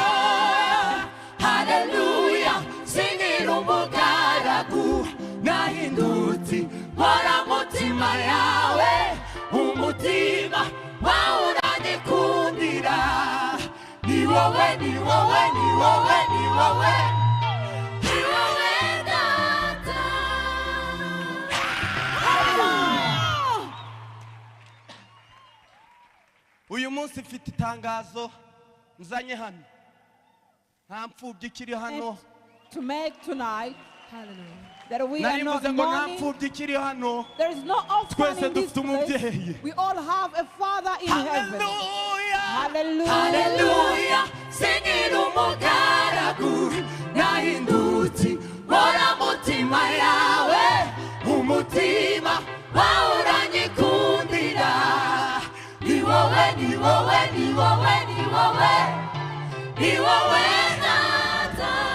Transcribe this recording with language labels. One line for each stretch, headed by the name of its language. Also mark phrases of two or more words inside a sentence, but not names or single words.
Kinyarwanda: Haleluya singira umugaragu nahindutse hora mutima yawe umutima wawe uranyikundira ni wowe ni wowe ni wowe ni wowe ni wowe data. uyu munsi mfite itangazo nzanye hano, nta mfubyi ikiri hano.
English: To make tonight that we are
Kinyarwanda: nari
English: not
Kinyarwanda: mvuze ngo nta
English: mourning.
Kinyarwanda: mfubyi ikiri hano.
English: There is no orphan
Kinyarwanda: Twese
English: in this
Kinyarwanda: dufite umubyeyi.
English: place. We all have a father in heaven. Hallelujah, Hallelujah.
Kinyarwanda: Haleluya singira umugaragu nahindutse hora mutima yawe umutima wawe uranyikundira ni wowe ni wowe ni wowe ni wowe ni wowe data.